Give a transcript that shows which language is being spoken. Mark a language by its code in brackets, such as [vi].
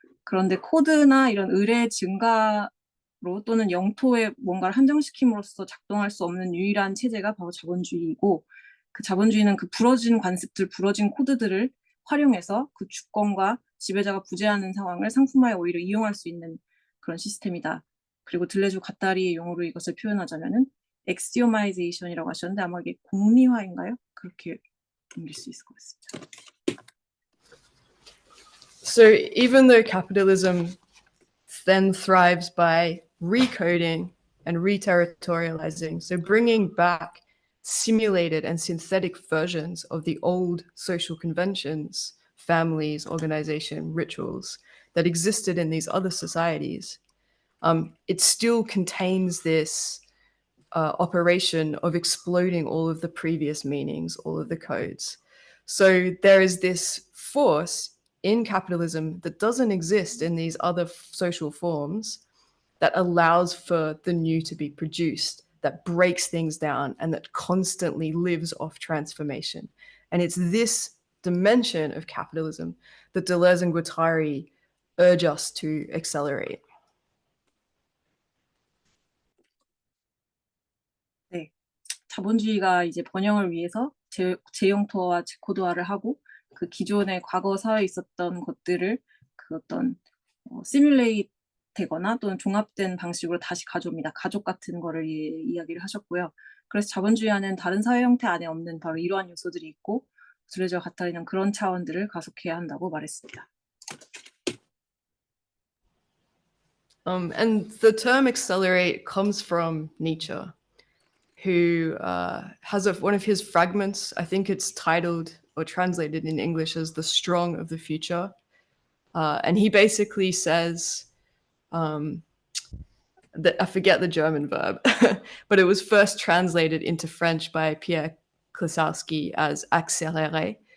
[ko] 그런데 코드나 이런 의례 증가로 또는 영토에 뭔가를 한정시킴으로써 작동할 수 없는 유일한 체제가 바로 자본주의이고, 그 자본주의는 그 부러진 관습들, 부러진 코드들을 활용해서 그 주권과 지배자가 부재하는 상황을 상품화에 오히려 이용할 수 있는 그런 시스템이다. 그리고 들레주 가타리의 용어로 이것을 표현하자면은 엑시오마이제이션이라고 하셨는데 아마 이게 공리화인가요? 그렇게 옮길 수 있을 것 같습니다. [en] So even though capitalism then thrives by recoding and re-territorializing, so bringing back simulated and synthetic versions of the old social conventions, families, organization, rituals that existed in these other societies, it still contains this operation of exploding all of the previous meanings, all of the codes. So there is this force in capitalism that doesn't exist in these other social forms that allows for the new to be produced, that breaks things down, and that constantly lives off transformation. And it's this dimension of capitalism that Deleuze and Guattari urge us to accelerate. [ko] 네, 자본주의가 이제 번영을 위해서 재영토와 재코드화를 하고 그 기존의 과거 사회에 있었던 것들을 그 어떤 시뮬레이트 되거나 또는 종합된 방식으로 다시 가져옵니다. 가족 같은 거를 이야기를 하셨고요. 그래서 자본주의와는 다른 사회 형태 안에 없는 바로 이러한 요소들이 있고, 들레주와 가타리는 그런 차원들을 가속해야 한다고 말했습니다. [en] And the term accelerate comes from Nietzsche, who has one of his fragments, I think it's titled or translated in English as The Strong of the Future. And he basically says, that I forget the German verb, but it was first translated into French by Pierre Klosowski as accélérer.